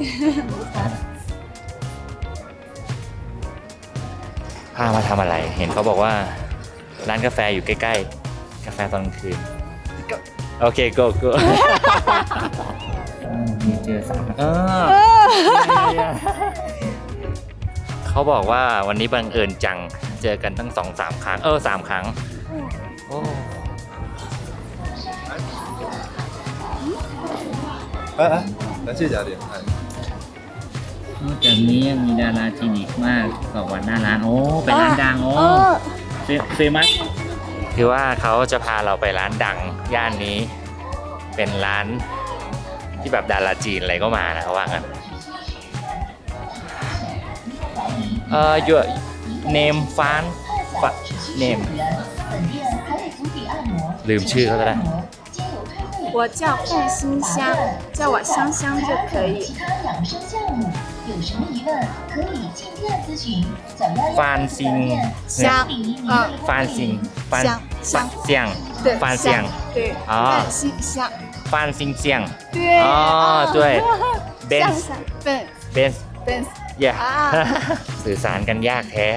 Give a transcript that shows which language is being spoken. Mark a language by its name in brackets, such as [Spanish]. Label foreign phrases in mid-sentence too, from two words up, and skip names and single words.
[Thai] พามาทำอะไร เห็นเขาบอกว่าร้านกาแฟอยู่ใกล้ๆ กาแฟตอนกลางคืน โอเค go มีเจอสามเขาบอกว่าวันนี้บังเอิญจัง เจอกันตั้ง 2-3 ครั้ง 3 ครั้ง โอ้ [Chinese] 感谢嘉玲。 [Thai] นอกจากนี้ยังมีดาราจีนอีกมากบอกว่าหน้าร้าน โอ้ เป็นร้านดัง โอ้เฟมัสคือว่าเขาจะพาเราไปร้านดังย่านนี้ เป็นร้านที่แบบดาราจีนอะไรก็มานะเขาว่ากัน [English] your name fan name [Thai] ลืมชื่อเขาซะแล้ว [Chinese] 我叫范馨香，叫我香香就可以。范馨香，范馨范香香对，范香对，啊范馨香，范馨香对，哦对Benz 笨 Benz 笨 [Thai] yeah สื่อสารกันยากแท้